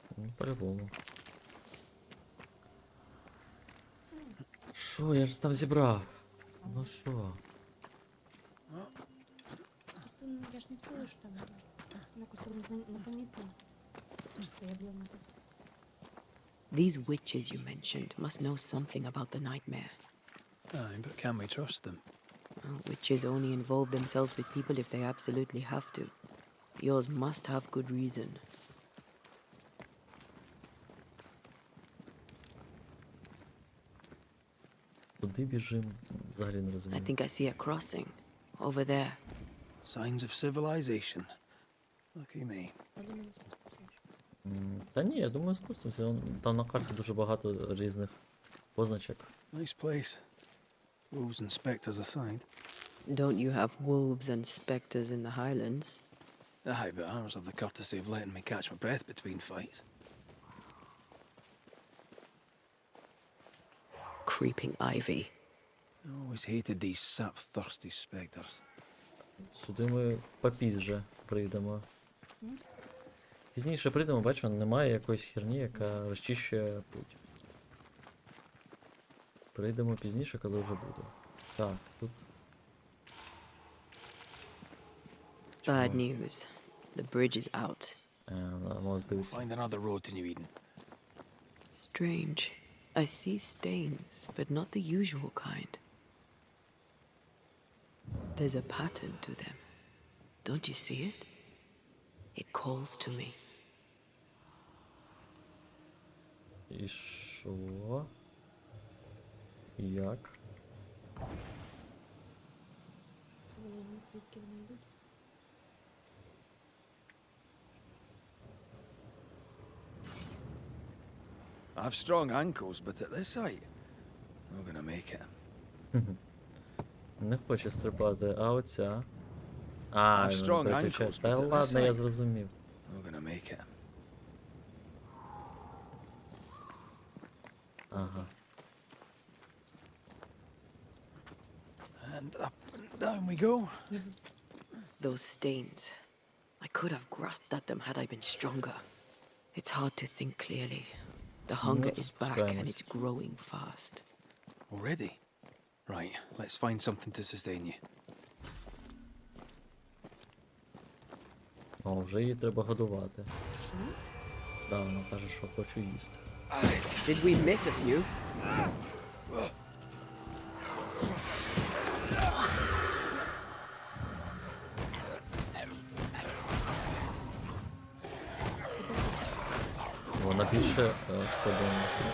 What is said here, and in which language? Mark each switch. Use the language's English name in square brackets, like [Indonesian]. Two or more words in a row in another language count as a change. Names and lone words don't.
[Ukrainian] Ну, по-любому. Що, я ж там зібрав? Ну що? Просто, ну, я ж не чую, що там якось так непомітно. Просто я б'ю на тут. [English] These witches you mentioned must know something about the nightmare. Aye, but can we trust them? Well, witches only involve themselves with people if they absolutely have to. Yours must have good reason. [Ukrainian] Куди біжим? Взагалі не [English] I [Ukrainian] розумію. [English] think I see a crossing. Over there. Signs of civilization. Lucky me. [Ukrainian] Я думаю, не сподіваюся. Та ні, я думаю, спустимося. Там на карті дуже багато різних позначок. [English] Nice place. Wolves and spectres aside. Don't you have wolves and spectres in the highlands? Aye, but ours have the courtesy of letting me catch my breath between fights. Creeping ivy. I always hated these sap-thirsty spectres. [Ukrainian] Сюди ми попізже прийдемо. Пізніше прийдемо, бачимо, немає якоїсь херні, яка розчищує путь. Прийдемо пізніше, коли вже буде. Так, тут. [English] Bad news. The bridge is out. [Ukrainian] Може дивитися. [English] Find another road to New Eden. Strange. I see stains, but not the usual kind. There's a pattern to them. Don't you see it? It calls to me. [Ukrainian] І що? Як? Блін, звідки вони йдуть? [English] I have strong ankles, but at this height, I'm not gonna make it. [Ukrainian] Не хоче стрибати, а оця. А, [English] I've [Ukrainian] він [English] strong [Ukrainian] переключає. [English] ankles, [Ukrainian] Та [English] but at this [Ukrainian] ладно, я [English] height, [Ukrainian] зрозумів. [English] I'm not gonna make it. [Ukrainian] Ага. [English] And up and down we go. Those stains. I could have grasped at them had I been stronger. It's hard to think clearly. The hunger is back and it's growing fast. Already? Right, let's find something to sustain you. [Ukrainian] О, вже її треба годувати. Да, вона каже, що хочу їсти. [English] Did we miss a few? [Ukrainian] Вона більше шкоди носить.